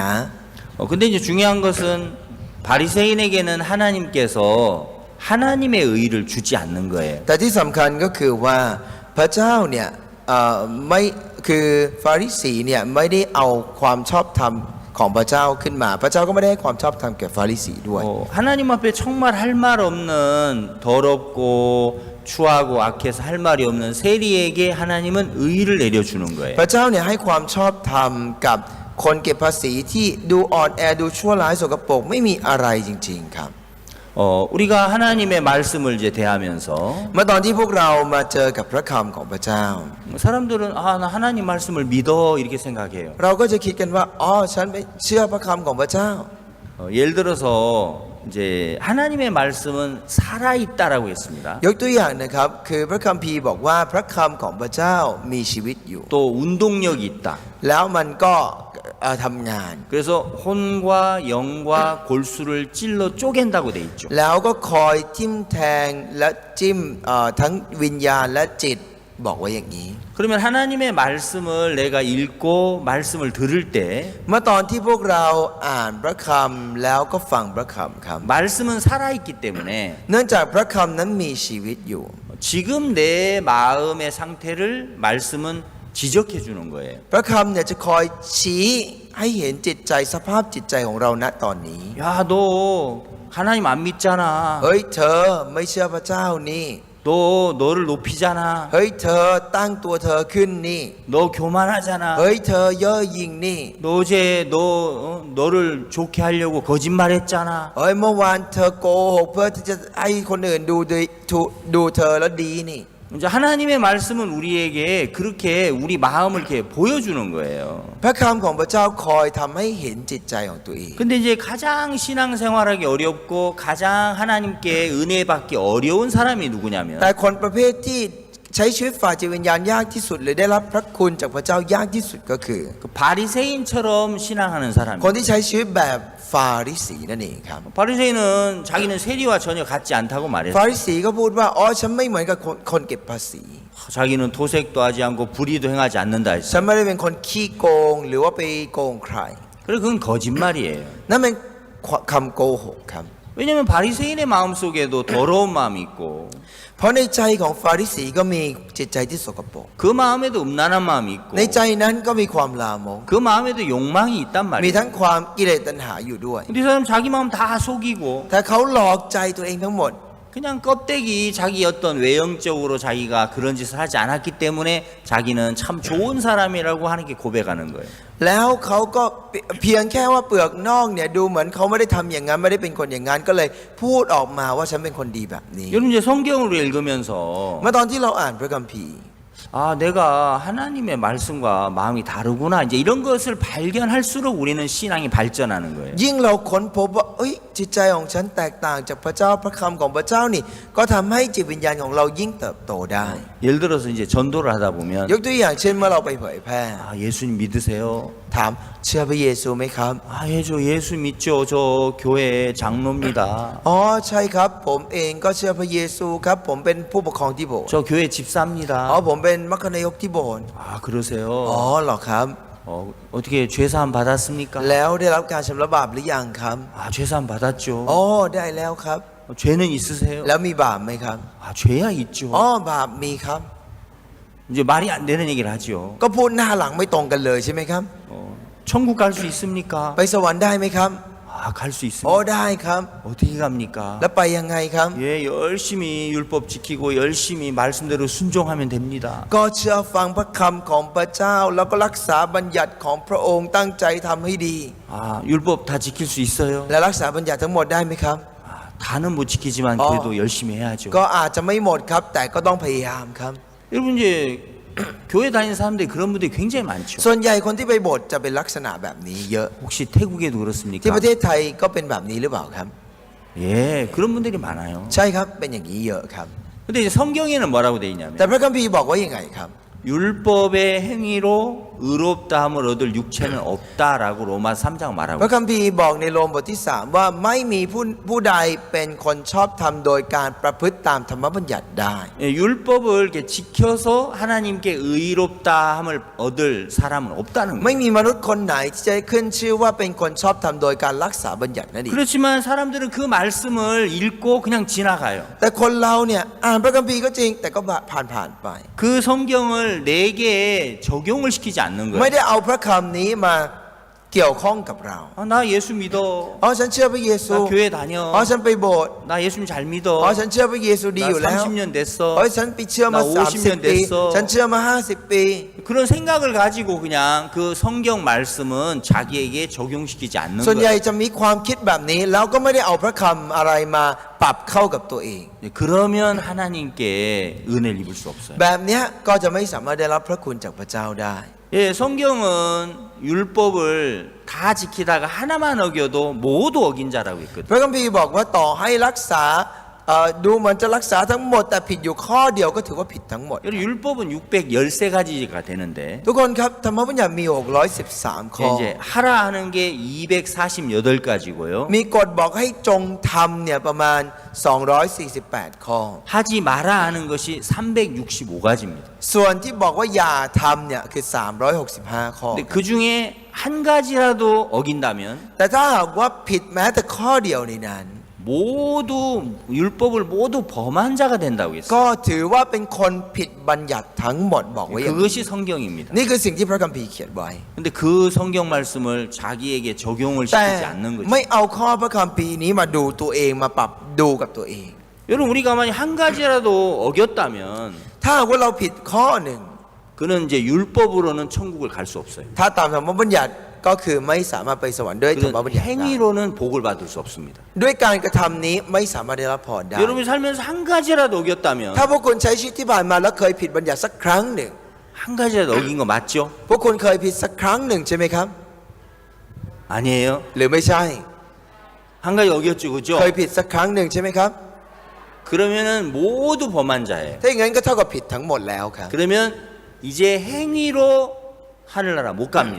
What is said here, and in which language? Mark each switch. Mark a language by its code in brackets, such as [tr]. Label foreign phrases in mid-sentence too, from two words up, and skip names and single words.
[ko] 근데 이제 중요한 것은 바리새인에게는 하나님께서 하나님의 의를 주지 않는 거예요. [th] แต่ที่สำคัญก็คือว่าพระเจ้าเนี่ยไม่คือฟาริสีเนี่ยไม่ได้เอาความชอบธรรมของพระเจ้าขึ้นมาพระเจ้าก็ไม่ได้ให้ความชอบธรรมแก่ฟาริสีด้วย [ko] 하나님 앞에 정말 할 말 없는 더럽고 추하고 악해서 할 말이 없는 세리에게 하나님은 의를 내려주는 거예요. [th] พระเจ้าเนี่ยให้ความชอบธรรมกับคนเก็บภาษีที่ดูอ่อนแอดูชั่วร้ายสกปรกไม่มีอะไรจริงๆครับ [ko] 우리가 하나님의 말씀을 이제 대하면서 [th] เมื่อตอนที่พวกเรามาเจอกับพระคำของพระเจ้า [ko] 사람들은 나 하나님 말씀을 믿어 이렇게 생각해요. [th] เราก็จะคิดกันว่าฉันไม่เชื่อพระคำของพระเจ้า [ko] 예를 들어서 이제 하나님의 말씀은 살아 있다라고 했습니다. [th] ยกตัวอย่างนะครับคือพระคัมภีร์บอกว่าพระคำของพระเจ้ามีชีวิตอยู่ [ko] 또 운동력이 있다. [th] แล้วมันก็ทำงาน [ko] 그래서 혼과 영과 골수를 찔러 쪼갠다고 돼 있죠. [th] แล้วก็คอยทิ่มแทงและจิ้มทั้งวิญญาณและจิตบอกว่าอย่างนี้ [ko] 그러면 하나님의 말씀을 내가 읽고 말씀을 들을 때 [th] เมื่อตอนที่พวกเราอ่านพระคำแล้วก็ฟังพระคำครับ [ko] 말씀은 살아있기 때문에 [th] เนื่องจากพระคำนั้นมีชีวิตอยู่ [ko] 지금 내 마음의 상태를 말씀은 지적해 주는 거예요. [th] พระคำเนี่ยจะคอยชี้ให้เห็นจิตใจสภาพจิตใจของเราณตอนนี้ [ko] 야, 너 하나님 안 믿잖아. [th] เฮ้ยเธอไม่เชื่อพระเจ้านี่ [ko] 너 너를 높이잖아. [th] เฮ้ยเธอตั้งตัวเธอขึ้นนี่ [ko] 너 교만하잖아. [th] เฮ้ยเธอเย่อหยิ่งนี่ [ko] 너 어제 너를 좋게 하려고 거짓말했잖아. [th] เฮ้ยเมื่อวานเธอโกหกเพื่อที่จะให้คนอื่นดูเธอแล้วดีนี่ [ko] 이제 하나님의 말씀은 우리에게 그렇게 우리 마음을 이렇게 보여주는 거예요. [th] พระคำของพระเจ้าคอยทำให้เห็นจิตใจของตัวเอง [ko] 근데 이제 가장 신앙생활하기 어렵고 가장 하나님께 은혜 받기 어려운 사람이 누구냐면 [th] แต่คนประเภทที่ใช้ชีวิตฝ่ายจิตวิญญาณยากที่สุดหรือได้รับพระคุณจากพระเจ้ายากที่สุดก็คือ [ko] 그 바리새인처럼 신앙하는 사람. [th] คนที่ใช้ชีวิตแบบฟาริสีนั่นเองครับ [ko] 바리새인은 자기는 세리와 전혀 같지 않다고 [th] ฟา [ko] 말했어요. [th] ริสีก็พูดว่าฉันไม่เหมือนกับคนเก็บภาษี [ko] 자기는 도색도 하지 않고 불의도 행하지 않는다 [th] ฉั [ko] 했어요. [th] นไม่ได้เป็นคนขี้โกงหรือว่าไปโกงใคร [ko] 그래 그건 거짓말이에요. [th] นั่นเป็นคำโกหกครับ [ko] 왜냐하면 바리새인의 마음속에도 더러운 마음이 있고 [th] เพราะในใจของฟาริสีก็มีจิตใจที่สกปรก [ko] 그 마음에도 음란한 마음이 있고 [th] ในใจนั้นก็มีความลามก [ko] 그 마음에도 욕망이 있단 [th] มี [ko] 말이에요. [th] ทั้งความกิเลสตัณหาอยู่ด้วย [ko] 근데 이 사람 자기 마음 다 속이고 [th] แต่เขาหลอกใจตัวเองทั้งหมด [ko] 그냥 껍데기 자기 어떤 외형적으로 자기가 그런 짓을 하지 않았기 때문에 자기는 참 좋은 사람이라고 하는 게 고백하는 거예요. [th] แล้วเขาก็เพียงแค่ว่าเปลือกนอกเนี่ยดูเหมือนเขาไม่ได้ทำอย่างนั้นไม่ได้เป็นคนอย่างนั้นก็เลยพูดออกมาว่าฉันเป็นคนดีแบบนี้ [ko] 여러분 이제 성경을 읽으면서 [th] เมื่อตอนที่เราอ่านพระคัมภีร์ [ko] 내가 하나님의 말씀과 마음이 다르구나 이제 이런 것을 발견할수록 우리는 신앙이 발전하는 거예요. [th] ยิ่งเราค้นพบว่าจิตใจของฉันแตกต่างจากพระเจ้าพระคำของพระเจ้านี่ก็ทำให้จิตวิญญาณของเรายิ่งเติบโตได้ [ko] 예를 들어서 이제 전도를 하다 보면 [th] ยกตัวอย่างเช่นเมื่อเราไปเผยแพร่ [ko] 예수님 믿으세요? [th] ถามเชื่อพระเยซูไหมครับ [ko] 저 예수 믿죠. 저 교회 장로입니다. [th] ใช่ครับผมเองก็เชื่อพระเยซูครับผมเป็นผู้ปกครองที่โบสถ์ [ko] 저 교회 집사입니다. [th] ผมเป็นมัคคณายกที่โบสถ์ [ko] 그러세요? [th] เหรอครับ [ko] 어떻게 죄사함 받았습니까? [th] แล้วได้รับการชำระบาปหรือยังครับ [ko] 아, 죄사함 받았죠. [th] อ๋อได้แล้วครับ [ko] 죄는 있으세요? [th] แล้วมีบาปไหมครับ [ko] 아, 죄야 있죠. [th] อ๋อบาปมีครับ [ko] 이제 말이 안 되는 얘기를 하죠. [th] ก็พูดหน้าหลังไม่ตรงกันเลยใช่ไหมครับ [ko] 천국 갈 수 있습니까? [th] ไปสวรรค์ได้ไหมครับ [ko] 아, 갈 수 [th] อ๋อ [ko] 있습니다. [th] ได้ครับ [ko] 어떻게 갑니까? [th] แล้วไปยังไงครับ [ko] 예, 열심히 율법 지키고 열심히 말씀대로 순종하면 됩니다. [th] ก็เชื่อฟังพระคำของพระเจ้า แล้วก็รักษาบัญญัติของพระองค์ตั้งใจทำให้ดี [ko] 아, 율법 다 지킬 수 있어요? [th] และรักษาบัญญัติทั้งหมดได้ไหมครับ [ko] 아, 다는 못 지키지만 그래도 열심히 해야죠. [th] ก็อาจจะไม่หมดครับ แต่ก็ต้องพยายามครับ [ko] 여러분 이제 교회 다니는 사람들이 그런 분들이 굉장히 많죠. [th] ส่วนใหญ่คนที่ไปโบสถ์จะเป็นลักษณะแบบนี้เยอะ [ko] 혹시 태국에도 [th] ที่ [ko] 그렇습니까? [th] ประเทศไทยก็เป็นแบบนี้หรือเปล่าครับ [ko] 예, 그런 분들이 많아요. [th] ใช่ครับเป็นอย่างนี้เยอะครับ [ko] 근데 이제 성경에는 뭐라고 돼 있냐면 [th] แต่พระคัมภีร์บอกว่ายังไงครับ [ko] 율법의 행위로 의롭다함을 얻을 육체는 없다라고 로마 3장 [th] พ [ko] 말하고 [th] ระคัมภีร์บอกในโรมบทที่ 3 ว่าไม่มีผู้ใดเป็นคนชอบธรรมโดยการประพฤติตามธรรมบัญญัติได้ [ko] 예, 율법을 이렇게 지켜서 하나님께 의롭다함을 얻을 사람은 없다는 [th] ไม่ [ko] 거예요. [th] มีมนุษย์คนไหนที่จะขึ้นชื่อว่าเป็นคนชอบธรรมโดยการรักษาบัญญัตินั่นเอง [ko] 그렇지만 사람들은 그 말씀을 읽고 그냥 지나가요. [th] แต่คนเราเนี่ยอ่านพระคัมภีร์ก็จริง แต่ก็ผ่านไป [ko] 그 성경을 내게 적용을 시키지 않는 [th] ไม่ [ko] 거예요. [th] ได้เอาพระคำนี้มาเกี่ยวข้องกับเรา [ko] 나 예수 믿어. [th] อ๋อฉันเชื่อพระเยซู [ko] 나 교회 [th] อ๋อ [ko] 다녀. [th] ฉันไปโบสถ์ [ko] 나 예수님 잘 [th] อ๋อ [ko] 믿어. [th] ฉันเชื่อพระเยซูดีอยู่ [ko] 나 [th] แล้ว [ko] 30년 [th] อ๋อ [ko] 됐어. [th] ฉันไปเชื่อมา [ko] 나 50년 [th] 30 ปี [ko] 됐어. [th] ฉันเชื่อมา50 ปี [ko] 그런 생각을 가지고 그냥 그 성경 말씀은 자기에게 적용시키지 않는 [th] ส่วนใหญ่ [ko] 거예요. [th] จะมีความคิดแบบนี้ แล้วก็ไม่ได้เอาพระคำอะไรมาปรับเข้ากับตัวเอง [ko] 네, 그러면 하나님께 은혜를 입을 수 없어요. [th] แบบเนี้ยก็จะไม่สามารถได้รับพระคุณจากพระเจ้าได้ [ko] 예, 성경은 율법을 다 지키다가 하나만 어겨도 모두 어긴 자라고 있거든요. [th] พระคัมภีร์บอกว่าต่อให้รักษาดูเหมือนจะรักษาทั้งหมด แต่ผิดอยู่ข้อเดียวก็ถือว่าผิดทั้งหมด [ko] 여러분, 율법은 613가지가 되는데 [th] ทุกคนครับธรรมบัญญัติมี613ข้อ [ko] 이제 하라 하는 게 248가지고요. [th] มีกฎบอกให้จงทำเนี่ยประมาณ248ข้อ [ko] 하지 마라 하는 것이 365가지입니다. [th] ส่วนที่บอกว่าอย่าทำเนี่ยคือ365ข้อ [ko] 근데 그 중에 한 가지라도 어긴다면 [th] แต่ถ้าหากว่าผิดแม้แต่ข้อเดียวในนั้น [ko] 모두 율법을 모두 범한 자가 된다고 했어요. [th] ก็ถือว่าเป็นคนผิดบัญญัติทั้งหมดบอกไว้อย่างนี้ [ko] 그것이 성경입니다. [th] นี่คือสิ่งที่พระคัมภีร์เขียนไว้ [ko] 근데 그 성경 말씀을 자기에게 적용을 [th] แต่ [ko] 시키지 않는 거죠. [th] ไม่เอาข้อพระคัมภีร์นี้มาดูตัวเองมาปรับดูกับตัวเอง [ko] 여러분 우리가 만약 한 가지라도 어겼다면 [th] ถ้าหากว่าเราผิดข้อหนึ่ง [ko] 그는 이제 율법으로는 천국을 갈 수 없어요. [th] ถ้าตามธรรมบัญญัติก็คือไม่สามารถไปสวรรค์ด้วยธรรม [ko] 그는 [th] บัญญัติได้ [ko] 행위로는 복을 받을 수 없습니다. [th] ด้วยการกระทำนี้ไม่สามารถได้รับพรได้ [ko] 여러분이 살면서 한 가지라도 어겼다면 [th] ถ้าพวกคุณใช้ชีวิตที่ผ่านมาแล้วเคยผิดบัญญัติสักครั้งหนึ่ง [ko] 한 가지라도 어긴 거 맞죠? [th] พวกคุณเคยผิดสักครั้งหนึ่งใช่ไหมครับ [ko] 아니에요. [th] หรือไม่ใช่ [ko] 한 가지 어겼죠, 그죠? [th] เคยผิดสักครั้งหนึ่งใช่ไหมครับ [ko] 그러면은 모두 범한 자예요. [th] ถ้าอย่างนั้นก็เท่ากับผิดทั้งหมดแล้วครับ [ko] 그러면 이제 행위로 하늘나라 못 갑니다.